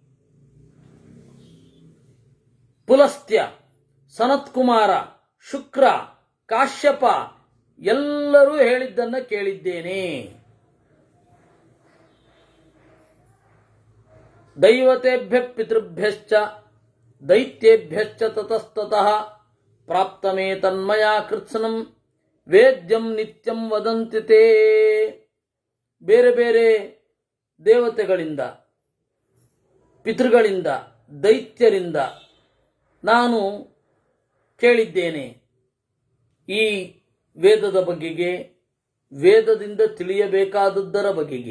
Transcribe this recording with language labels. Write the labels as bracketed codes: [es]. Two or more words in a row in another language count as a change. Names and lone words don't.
[kn] ಪುಲಸ್ತ್ಯ, ಸನತ್ಕುಮಾರ, ಶುಕ್ರ, ಕಾಶ್ಯಪ ಎಲ್ಲರೂ ಹೇಳಿದ್ದನ್ನ ಕೇಳಿದ್ದೇನೆ. [sa] ದೈವತೆಭ್ಯ ಪಿತೃಭ್ಯಶ್ಚ ದೈತ್ಯೇಭ್ಯಶ್ಚ ತತಸ್ತತಃ ಪ್ರಾಪ್ತಮೇ ತನ್ಮಯಾ ಕೃತ್ಸನಂ ವೇದ್ಯಂ ನಿತ್ಯಂ ವದಂತಿ ತೇ. [kn] ಬೇರೆ ಬೇರೆ ದೇವತೆಗಳಿಂದ, ಪಿತೃಗಳಿಂದ, ದೈತ್ಯರಿಂದ ನಾನು ಕೇಳಿದ್ದೇನೆ ಈ ವೇದದ ಬಗೆಗೆ, ವೇದದಿಂದ ತಿಳಿಯಬೇಕಾದದ್ದರ ಬಗೆಗೆ.